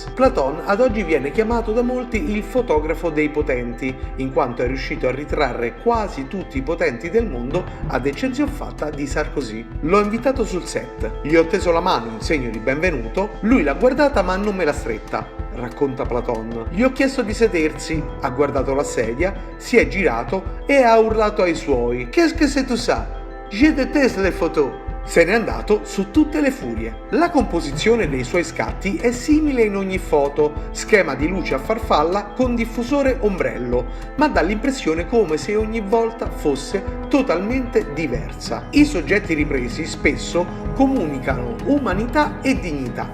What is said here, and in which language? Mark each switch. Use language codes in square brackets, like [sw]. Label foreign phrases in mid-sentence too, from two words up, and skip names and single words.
[it] Platon ad oggi viene chiamato da molti il fotografo dei potenti, in quanto è riuscito a ritrarre quasi tutti i potenti del mondo, ad eccezione fatta di Sarkozy. L'ho invitato sul set, gli ho teso la mano in segno di benvenuto, lui l'ha guardata ma non me l'ha stretta, racconta Platon. Gli ho chiesto di sedersi, ha guardato la sedia, si è girato e ha urlato ai suoi: [fr] Qu'est-ce que c'est tout ça? Je déteste les photos. [it] Se n'è andato su tutte le furie. La composizione dei suoi scatti è simile in ogni foto, schema di luce a farfalla con diffusore ombrello, ma dà l'impressione come se ogni volta fosse totalmente diversa. I soggetti ripresi spesso comunicano umanità e dignità.